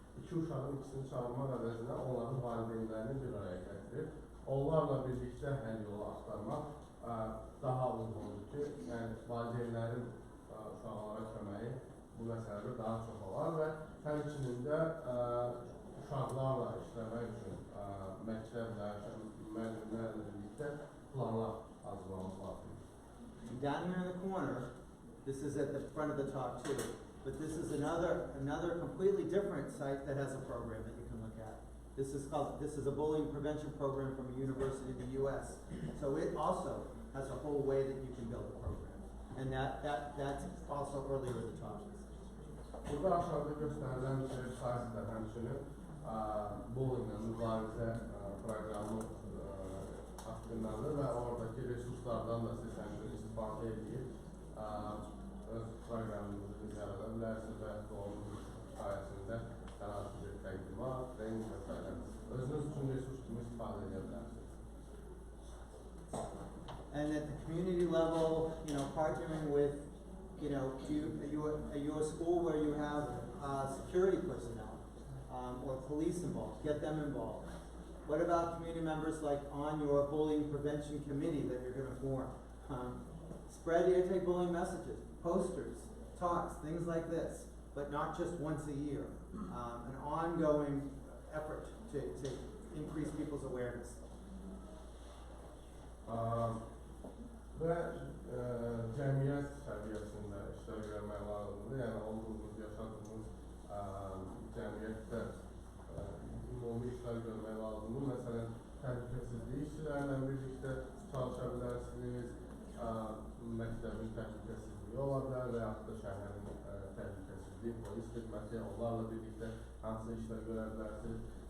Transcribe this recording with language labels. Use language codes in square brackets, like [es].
[az] İki uşağın ikisini çağırmaq əvəzinə onların valideynlərini bir araya gətirib, onlarla birlikdə həll yolu axtarmaq daha uyğundur ki, yəni valideynlərin uşaqlara köməyi bu məsələdə daha çox olar və həmçinin də uşaqlarla işləmək üçün məktəblə, müəllimlərlə birlikdə planlar hazırlamaq lazımdır. [en] Down here in the corner, this is at the front of the talk too, but this is another completely different site that has a program that you can look at. This is a bullying prevention program from a university in the US. So it also has a whole way that you can build a program. And that's also earlier in the talk. [az] Burada aşağıda göstərilən sayəsində həmçinin bullyinglə mübarizə proqramı haqqındadır və oradakı resurslardan da siz həmçinin istifadə edib öz proqramınızı yarada bilərsiniz və onun sayəsində hər hansı bir təqdimat, trening və s. özünüz üçün resurs kimi istifadə edə bilərsiniz. [en] And at the community level, partnering with your school where you have security personnel or police involved, get them involved. What about community members like on your bullying prevention committee that you're going to form? Spread anti-bullying messages, posters, talks, things like this, but not just once a year. An ongoing effort to increase people's awareness. [az] Və cəmiyyət səviyyəsində işlər görmək lazımdır. Yəni, olduğumuz, yaşadığımız cəmiyyətdə ümumi işlər görmək lazımdır. Məsələn, təhlükəsizlik işçilərlə birlikdə çalışa bilərsiniz, məktəbin təhlükəsizliyi ola bilər və yaxud da şəhərin təhlükəsizliyi, polis xidməti, onlarla birlikdə hansı işlər görə bilərsiniz.